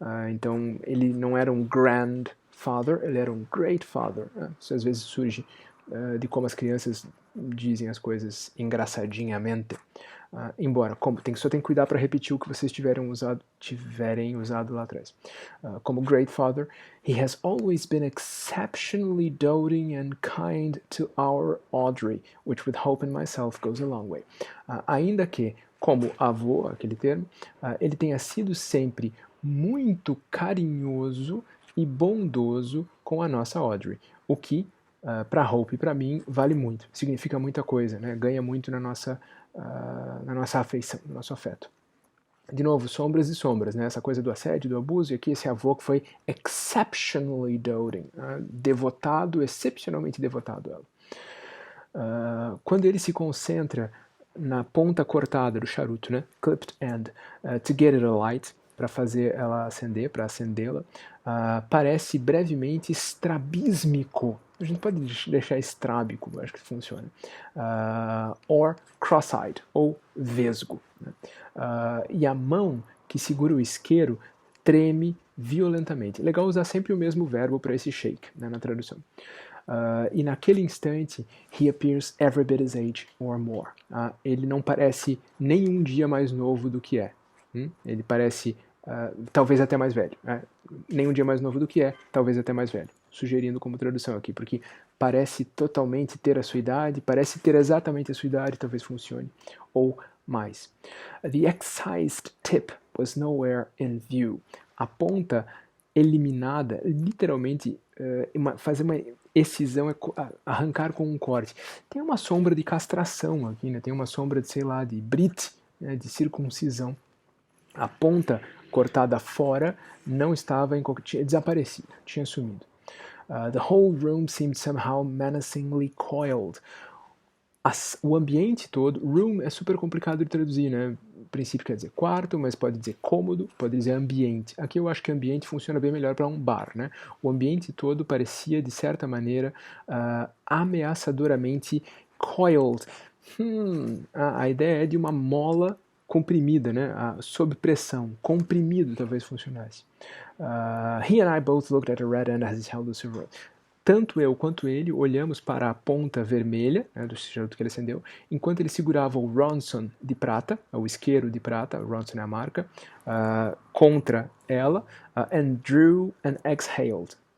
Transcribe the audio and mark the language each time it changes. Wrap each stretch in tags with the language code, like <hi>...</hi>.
<pt>Então, ele não era um grandfather, ele era um great father. Isso às vezes surge de como as crianças dizem as coisas engraçadinhamente. Embora, só tem que cuidar para repetir o que vocês tiverem usado lá atrás. Como</pt> <en>great father, he has always been exceptionally doting and kind to our Audrey, which with Hope and myself goes a long way.</en> <pt>Ainda que, como avô, aquele termo, ele tenha sido sempre muito carinhoso e bondoso com a nossa Audrey, o que para Hope e para mim vale muito, significa muita coisa, né? Ganha muito na nossa afeição, no nosso afeto. De novo, sombras e sombras, né? Essa coisa do assédio, do abuso, e aqui esse avô que foi</pt> <en>exceptionally doting,</en> <pt>devotado, excepcionalmente devotado a ela. Quando ele se concentra na ponta cortada do charuto, né?</pt> <en>Clipped end, to get it alight,</en> <pt>para fazer ela acender, para acendê-la, parece brevemente estrabísmico. A gente pode deixar estrábico, acho que funciona.</pt> <en>Or cross-eyed,</en> <pt>ou vesgo. Né? E a mão que segura o isqueiro treme violentamente. Legal usar sempre o mesmo verbo para esse shake, né, na tradução. E naquele instante,</pt> <en>he appears every bit his age or more.</en> <pt>Ele não parece nem um dia mais novo do que é. Ele parece talvez até mais velho. Nem um dia mais novo do que é, talvez até mais velho. Sugerindo como tradução aqui, porque parece totalmente ter a sua idade, parece ter exatamente a sua idade, talvez funcione, ou mais.</pt> <en>The excised tip was nowhere in view.</en> <pt>A ponta eliminada, literalmente, fazer uma excisão é arrancar com um corte. Tem uma sombra de castração aqui, né? Tem uma sombra de, sei lá, de brit, né? De circuncisão. A ponta cortada fora não estava, tinha desaparecido, tinha sumido.</pt> <en>The whole room seemed somehow menacingly coiled.</en> <pt>O ambiente todo, room é super complicado de traduzir, né? O princípio quer dizer quarto, mas pode dizer cômodo, pode dizer ambiente. Aqui eu acho que ambiente funciona bem melhor para um bar, né? O ambiente todo parecia, de certa maneira, ameaçadoramente coiled. A ideia é de uma mola comprimida, né? Sob pressão. Comprimido talvez funcionasse.</pt> <en>He and I both looked at the red end as he held the silver.</en> <pt>Tanto eu quanto ele olhamos para a ponta vermelha, né, do charuto que ele acendeu, enquanto ele segurava o Ronson de prata, o isqueiro de prata, o Ronson é a marca, contra ela,</pt> <en>and drew and exhaled.</en>